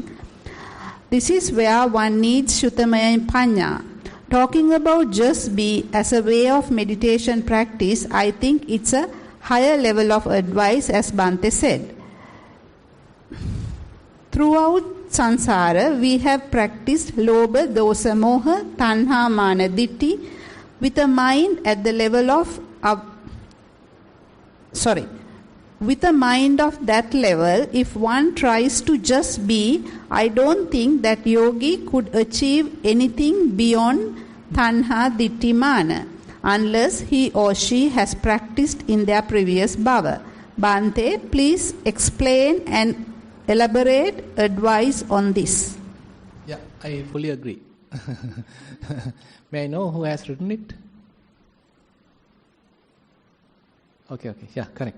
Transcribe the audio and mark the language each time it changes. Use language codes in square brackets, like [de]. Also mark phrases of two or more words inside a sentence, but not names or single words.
[en] This is where one needs [pi] Shutamaya Panya. [en] Talking about just be as a way of meditation practice, I think it's a higher level of advice, as Bhante said. Throughout samsara, we have practiced [pi] lobha, dosa, moha, tanha, mana, ditti [en] with a mind at the level of with a mind of that level. If one tries to just be, I don't think that yogi could achieve anything beyond [pi] tanha, ditti, mana, [en] unless he or she has practiced in their previous bhava. Bhante, please explain and elaborate advice on this. Yeah, I fully agree. May I know who has written it? Okay, yeah, correct.